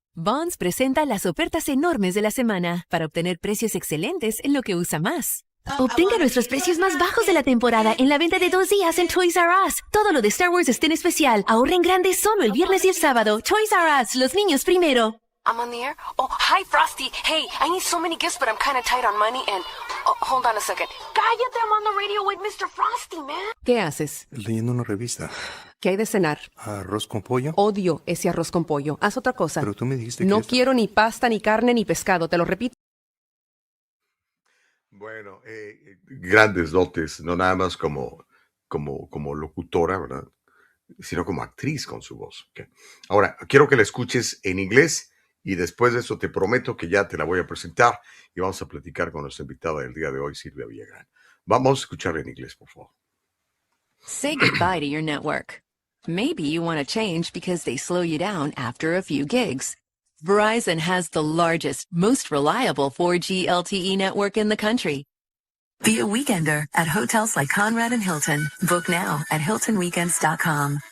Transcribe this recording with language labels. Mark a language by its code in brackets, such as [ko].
[es] Vons presenta las ofertas enormes de la semana para obtener precios excelentes en lo que usa más. Obtenga nuestros precios más bajos de la temporada en la venta de 2 días en Toys R Us. Todo lo de Star Wars está en especial. Ahorren grande solo el viernes y el sábado. Toys R Us, los niños primero. [en] I'm on the air? Oh, hi, Frosty. Hey, I need so many gifts, but I'm kind of tight on money and... Oh, hold on a second. Cállate, I'm on the radio with Mr. Frosty, man. [es] ¿Qué haces? Leyendo una revista. ¿Qué hay de cenar? ¿Arroz con pollo? Odio ese arroz con pollo. Haz otra cosa. Pero tú me dijiste que no quiero ni pasta, ni carne, ni pescado. Te lo repito. Bueno, grandes dotes, no nada más como locutora, ¿verdad? Sino como actriz con su voz. ¿Ok? Ahora, quiero que la escuches en inglés y después de eso te prometo que ya te la voy a presentar y vamos a platicar con nuestra invitada del día de hoy, Silvia Villagrán. Vamos a escucharla en inglés, por favor. [en] Say goodbye to your network. Maybe you want to change because they slow you down after a few gigs. Verizon has the largest, most reliable 4G LTE network in the country. Be a weekender at hotels like Conrad and Hilton. Book now at HiltonWeekends.com.